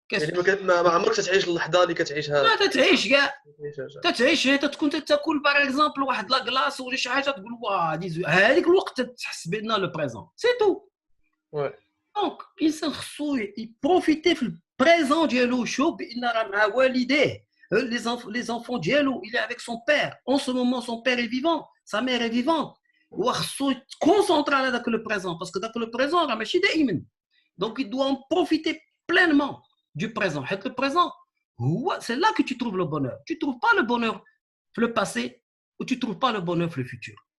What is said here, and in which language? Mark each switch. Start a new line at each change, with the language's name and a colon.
Arabic: يعني ما عمرك تتعيش اللحظه اللي كتعيشها. ما تتعيش كاع، تتعيش تكون تاكل
French: باغ اكزومبل
Arabic: واحد لا كلاص ولا شي حاجه تقول واه هذيك الوقت تحس بان
French: لو بريزون سي تو. وي
Arabic: دونك الانسان خصو يبروفيتي في البريزون ديالو، يشوف بان راه مع والديه
French: les enfants
Arabic: ديالو
French: il est avec son père en ce moment, son père est vivant, sa mère est vivante.
Arabic: وخصو يتكونسونطرا على داك
French: لو بريزون
Arabic: باسكو داك لو بريزون راه ماشي دائما. دونك
French: il doit en profiter pleinement du présent. Le présent, c'est là que tu trouves le bonheur. Tu ne trouves pas le bonheur dans le passé ou tu ne trouves pas le bonheur dans le futur.